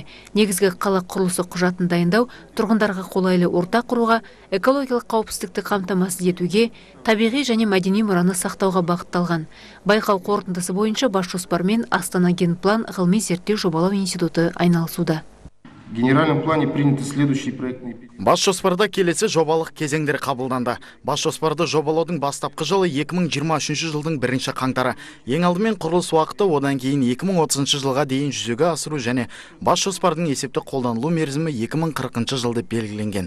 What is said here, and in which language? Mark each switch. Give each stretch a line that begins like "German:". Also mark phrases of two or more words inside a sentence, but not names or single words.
Kazakh: Негізгі қала құрылысы құжатын дайындау, тұрғындарға қолайлы орта құруға, экологиялық қауіпсіздікті қамтамасыз етуге, табиғи және мәдени мұраны сақтауға бағытталған. Байқау қорытындысы бойынша бас жоспармен Астана Генплан ғылыми зерттеу жобалау институты айналысуда.
Russian: В генеральном плане приняты следующие проектные периоды.
Kazakh: Бас жоспарда келесі жобалық кезеңдер қабылданды. Бас жоспарды жобалаудың бастапқы жылы 2023 жылдың 1 қаңтары. Ең алдымен құрылыс уақыты, одан кейін 2030 жылға дейін жүзеге асыру және бас жоспардың есепті қолданылу мерзімі 2040 жылды белгіленген.